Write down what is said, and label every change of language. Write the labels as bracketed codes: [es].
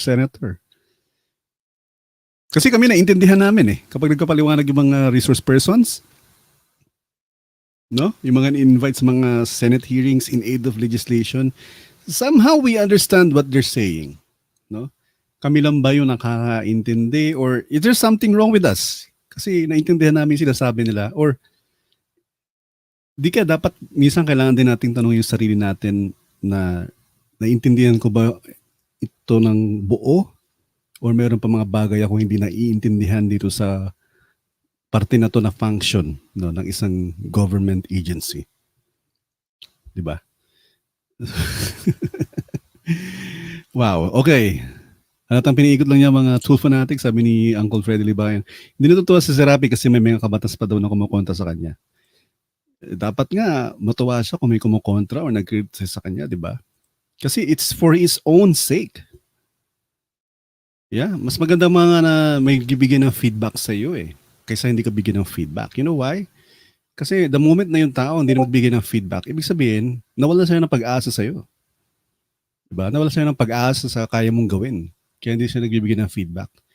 [tl] Senator. Kasi kami naiintindihan namin kapag nagkapaliwanag yung mga resource persons, no? Yung mga invite sa mga [en] Senate hearings in aid of legislation, somehow we understand what they're saying, no? [tl] Kami lang ba yung nakakaintindi, [en] or is there something wrong with us? [tl] Kasi naiintindihan namin sinasabi nila, or di ka dapat, minsan kailangan din nating tanongin yung sarili natin na naiintindihan ko ba ito ng buo, or meron pa mga bagay ako hindi naiintindihan dito sa parte na to na function, no, ng isang government agency. Di ba? Wow, okay. Halatang piniikot lang niya mga Tulfo fanatics, sabi ni Uncle Freddy Libayan. Hindi natutuwa si Serapi kasi may mga kabatas pa daw na kumukontra sa kanya. Dapat nga matuwa siya kung may kumukontra or nag-criticize sa kanya, di ba? [en] Kasi it's for his own sake. [tl] Yeah, mas maganda mga na may bibigyan ng feedback sa iyo kaysa hindi ka bigyan ng feedback. [en] You know why? [tl] Kasi [en] the moment [tl] na yung tao hindi na magbigay ng feedback, ibig sabihin, nawalan siya ng pag-asa sa iyo. Diba? Nawalan siya ng pag-asa sa kaya mong gawin. Kaya hindi siya nagbibigay ng feedback.